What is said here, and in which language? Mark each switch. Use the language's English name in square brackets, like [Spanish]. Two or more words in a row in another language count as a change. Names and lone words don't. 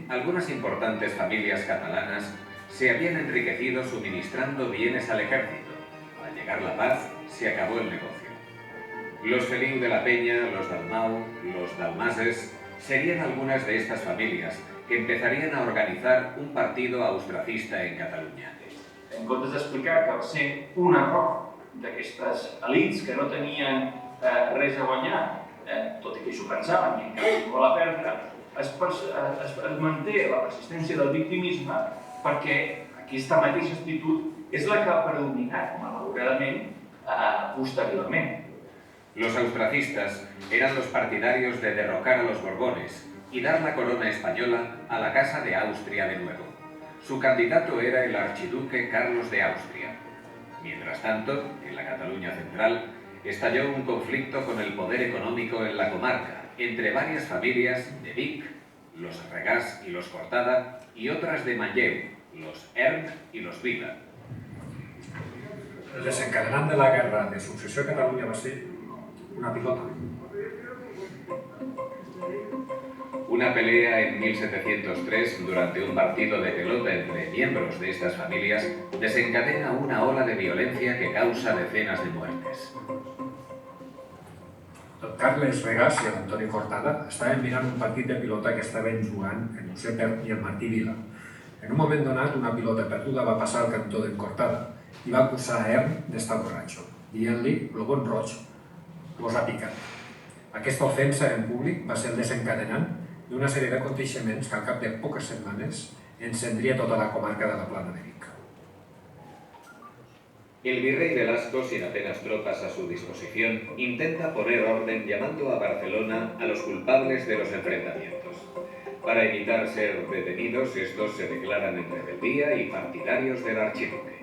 [Spanish] algunas importantes familias catalanas se habían enriquecido suministrando bienes al ejército. Al llegar la paz, se acabó el negocio. Los Feliu de la Peña, los Dalmau, los Dalmases serían algunas de estas familias que empezarían a organizar un partido austracista en Catalunya. [Catalan] En comptes d'explicar que va ser un error d'aquestes elits que no tenien res a guanyar, tot i que s'ho pensaven i encara s'ho vol a perdre, es manté la persistència del victimisme perquè aquesta mateixa actitud és la que ha predominat, malauradament, posteriorment. [Spanish] Los austracistas eran los partidarios de derrocar a los Borbones y dar la corona española a la Casa de Austria de nuevo. Su candidato era el archiduque Carlos de Austria. Mientras tanto, en la Cataluña central, estalló un conflicto con el poder económico en la comarca, entre varias familias de Vic, los Regàs y los Cortada, y otras de Manlleu, los Erm y los Vila. [Catalan] El desencadenant de la guerra de successió a Catalunya va ser una pilota. [Spanish] Una pelea en 1703 durante un partido de pelota entre miembros de estas familias desencadena una ola de violencia que causa decenas de muertes. [Catalan] El Carles Regàs i l'Antoni Cortada estaven mirant un partit de pilota que estaven jugant en Josep Erm i el Martí Vila. En un moment donat, una pilota perduda va passar al cantó d'en Cortada i va acusar a Erm d'estar borratxo, dient-li "lo bon roig vos ha picat". Aquesta ofensa en públic va ser el desencadenant d'una sèrie d'aconteixements que al cap de poques setmanes encendria tota la comarca de la Plana de Vic. [Spanish] El virrey Velasco, sin apenas tropas a su disposición, intenta poner orden llamando a Barcelona a los culpables de los enfrentamientos. Para evitar ser detenidos, estos se declaran en rebeldía y partidarios del archiduque.